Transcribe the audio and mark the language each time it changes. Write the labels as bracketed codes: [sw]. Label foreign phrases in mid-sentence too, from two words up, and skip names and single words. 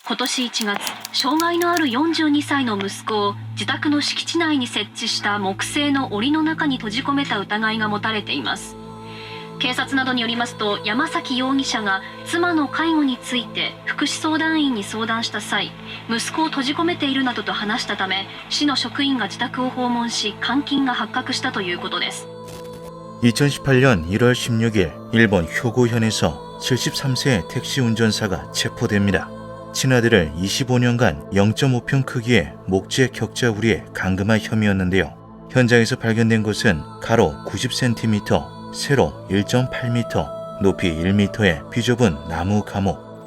[ja] 今年1月、障害のある42歳の息子を自宅の敷地内に設置した木製の檻の中に閉じ込めた疑いが持たれています。警察などによりますと、山崎容疑者が妻の介護について福祉相談員に相談した際、息子を閉じ込めているなどと話したため、市の職員が自宅を訪問し、監禁が発覚したということです。 [ko] 2018년 1월 16일 일본 효고현에서 73세의 택시 운전사가 체포됩니다. 친아들을 25년간 0.5평 크기의 목재 격자 우리에 감금한 혐의였는데요. 현장에서 발견된 것은 가로 90cm, 세로 1.8m, 높이 1m의 비좁은 나무 감옥.